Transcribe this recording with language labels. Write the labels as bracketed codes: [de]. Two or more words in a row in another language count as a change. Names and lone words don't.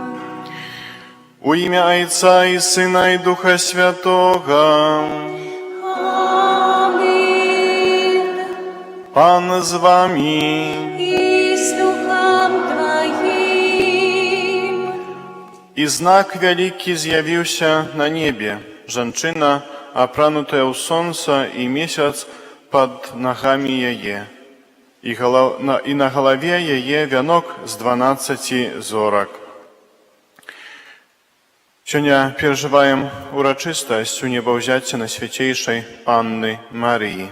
[uk] У ім'я Отця і Сина і Духа Святого. Амінь. Пан з вами. І з Духом Твоїм. [be] І знак вялікі з'явився на небі. Жанчына, апранутая ў сонца, і месяц пад нагамі яе. І на галаве яе вянок з 12 зорак. Сёння перажываем урачыстасць унебаўзяцця Найсвяцейшай Панны Марыі.